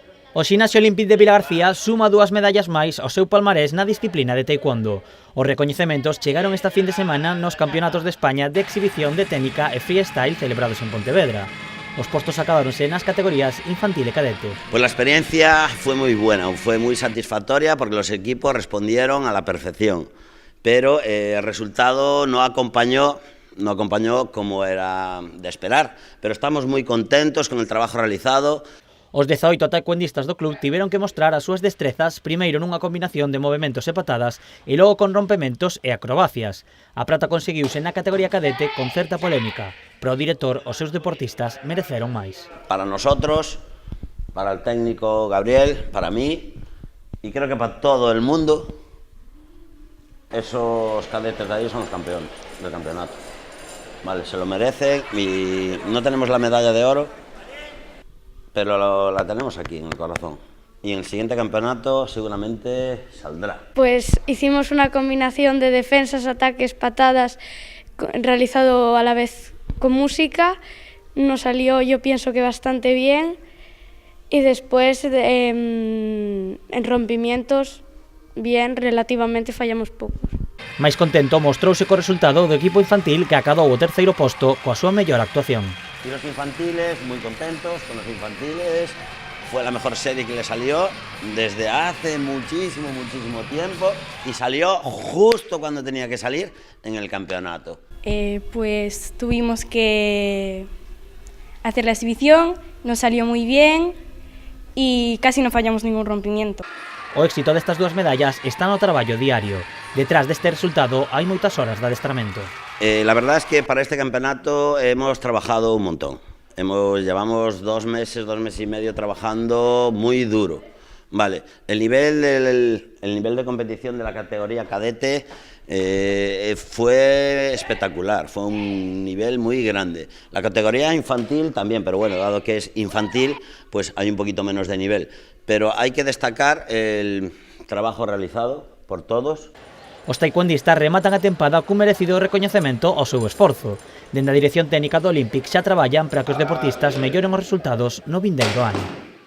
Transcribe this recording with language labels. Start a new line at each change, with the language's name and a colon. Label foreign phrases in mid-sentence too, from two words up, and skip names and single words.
Galician: O Ximnasio Olímpic de Vilagarcía suma 2 medallas máis ao seu palmarés na disciplina de taekwondo. Os recoñecementos chegaron esta fin de semana nos Campeonatos de España de exhibición de técnica e freestyle celebrados en Pontevedra. Os postos acabáronse nas categorías infantil e cadete.
Spanish: Pues la experiencia fue muy buena, fue muy satisfactoria porque los equipos respondieron a la perfección, pero el resultado no acompañó como era de esperar, pero estamos muy contentos con el trabajo realizado.
Galician: Os 18 taekwondistas do club tiveron que mostrar as súas destrezas primeiro nunha combinación de movementos e patadas e logo con rompementos e acrobacias. A prata conseguiuse na categoría cadete con certa polémica, pero o director os seus deportistas mereceron máis.
Spanish: Para nosotros, para el técnico Gabriel, para mí y creo que para todo el mundo, esos cadetes de ahí son los campeones del campeonato. Vale, se lo merecen y no tenemos la medalla de oro, pero la tenemos aquí en el corazón. Y en el siguiente campeonato seguramente saldrá. Pues hicimos una combinación de defensas, ataques, patadas, realizado a la vez con música. Nos salió, yo pienso que bastante bien. Y después en rompimientos, bien, relativamente fallamos pocos.
Galician: Máis contento mostrouse co resultado do equipo infantil que acadou o terceiro posto coa súa mellor actuación.
Spanish: Y los infantiles, muy contentos con los infantiles, fue la mejor serie que le salió desde hace muchísimo tiempo y salió justo cuando tenía que salir en el campeonato. Pues tuvimos que hacer la exhibición, nos salió muy bien y casi no fallamos ningún rompimiento.
Galician: O éxito destas 2 medallas está no traballo diario. Detrás deste resultado hai moitas horas de adestramento.
Spanish: La verdad es que para este campeonato hemos trabajado un montón. Llevamos 2 meses y medio trabajando muy duro. Vale, el nivel de competición de la categoría cadete fue espectacular, fue un nivel muy grande. La categoría infantil también, pero bueno, dado que es infantil, pues hay un poquito menos de nivel. Pero hay que destacar el trabajo realizado por todos.
Galician: Os taekwondistas rematan a tempada cun merecido recoñecemento ao seu esforzo. Dende a dirección técnica do Olímpic xa traballan para que os deportistas melloren os resultados no vindeiro ano.